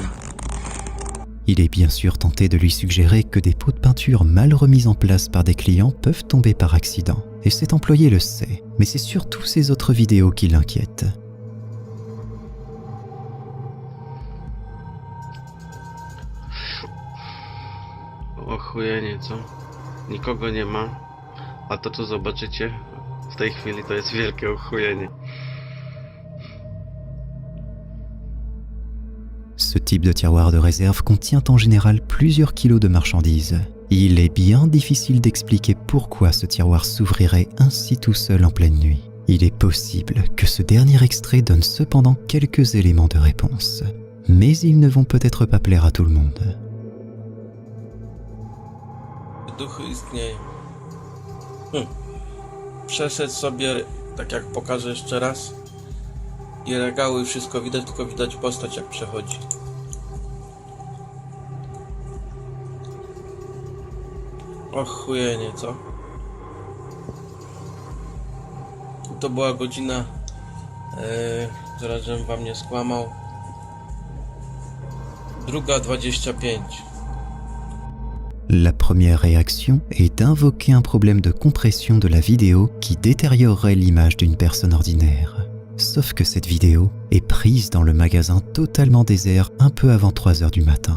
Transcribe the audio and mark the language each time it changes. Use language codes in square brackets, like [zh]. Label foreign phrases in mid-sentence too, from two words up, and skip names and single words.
[fr] Il est bien sûr tenté de lui suggérer que des pots de peinture mal remis en place par des clients peuvent tomber par accident. Et cet employé le sait, mais c'est surtout ses autres vidéos qui l'inquiètent. [pl] Ochujenie, co? Nikogo nie ma, a to co zobaczycie w tej chwili to jest wielkie ochujenie. [fr] Ce type de tiroir de réserve contient en général plusieurs kilos de marchandises. Il est bien difficile d'expliquer pourquoi ce tiroir s'ouvrirait ainsi tout seul en pleine nuit. Il est possible que ce dernier extrait donne cependant quelques éléments de réponse. Mais ils ne vont peut-être pas plaire à tout le monde. [pl] Duchy istnieją. Przeszedł sobie, tak jak pokażę jeszcze raz, i regały, wszystko widać, tylko widać postać jak przechodzi. Och, chujenie, co? To była godzina, zaraz żebym wam nie skłamał, 2:25. [fr] La première réaction est d'invoquer un problème de compression de la vidéo qui détériorerait l'image d'une personne ordinaire. Sauf que cette vidéo est prise dans le magasin totalement désert un peu avant 3 heures du matin.